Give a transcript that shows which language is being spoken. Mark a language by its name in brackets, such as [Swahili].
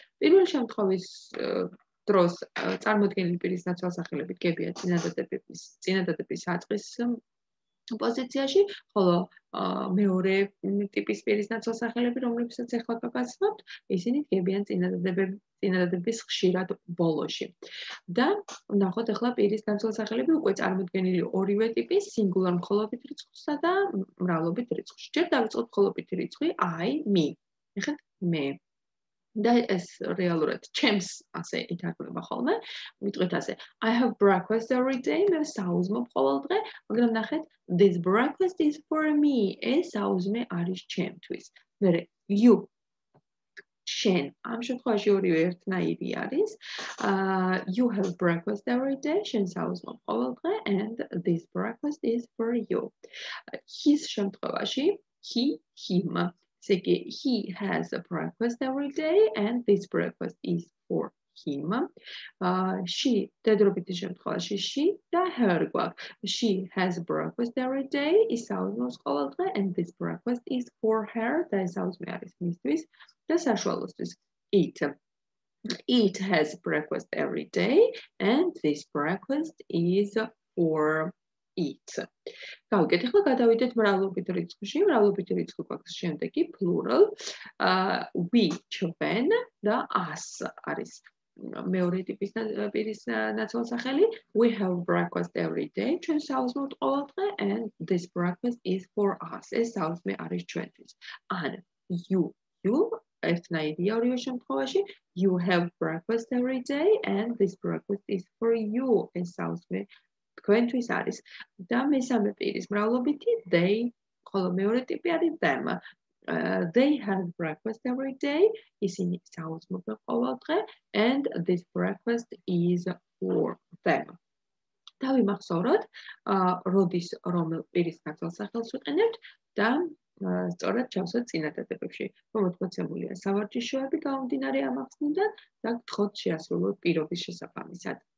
[Georgian] პირველი შემთხვევის დროს წარმოდგენილი პირის ნაცვალსახელები დგებიან წინადადების საწყის პოზიციაში, ხოლო მეორე ტიპის პირის ნაცვალსახელები, რომლებსაც ახლა გაგაცნობთ, ისინი დგებიან წინადადების ხშირად ბოლოში. და ვნახოთ ახლა პირის ნაცვალსახელები უკვე წარმოდგენილი ორივე ტიპის, სინგულარ მხოლობით რიცხვსა და მრავლობით რიცხვში. ჯერ დავიწყოთ მხოლობითი რიცხვი I, me. ეხლა მე. და ეს რეალურად ჩემს ასე ითარგმნება ხოლმე. ვიტყვით ასე: [English] I have breakfast every day. [Georgian] მე საუზმობ ყოველ დღე, მაგრამ ნახეთ, [English] this breakfast is for me. [Georgian] ეს საუზმე არის ჩემთვის. მერე you, შენ. ამ შემთხვევაში ორივე ერთნაირი არის. [English] You have breakfast every day. [Georgian] შენ საუზმობ ყოველ დღე [English] and this breakfast is for you. His [Georgian] შემთხვევაში [English] he, him. [Georgian] ესე იგი, [English] he has a breakfast every day and this breakfast is for him. [Georgian] She, დედრობითი შემთხვევაში she და her გვაქვს. [English] She has breakfast every day, [Georgian] ის საუზმობს ყოველ დღე [English] and this breakfast is for her [Georgian] და ეს საუზმე არის მისთვის და საშუალოსთვის [English] it. It has breakfast every day and this breakfast is for it. [Georgian] გავიგეთ, ახლა გადავიდეთ მრავლობით რიცხვში. მრავლობითი რიცხვი გვაქვს შემდეგი plural. We, ჩვენ და us არის მეორე ტიპის პირის ნაცვალსახელი. [English] We have breakfast every day. [Georgian] ჩვენ საუზმობთ ყოველ დღე [English] and this breakfast is for us. [Georgian] ეს საუზმე არის ჩვენთვის. ან you ერთნაირია ორივე შემთხვევაში. [English] You have breakfast every day and this breakfast is for you. [Georgian] ეს საუზმე თქვენთვის არის. და მესამე პირის მრავლობითი they, ხოლო მეორე ტიპი არის them. [English] They have breakfast every day. [Georgian] ისინი საუზმობენ ყოველ დღე [English] and this breakfast is for them. [Georgian] დავიმახსოვროთ, როდის რომელ პირის ნაცვალსახელს ვიყენებთ და სწორად ჩავსვათ წინადადებებში. მომწმოცებულია სავარჯიშოები გამომდინარე ამ ახსნიდან და გთხოვთ შეასრულოთ პირობის შესაბამისად.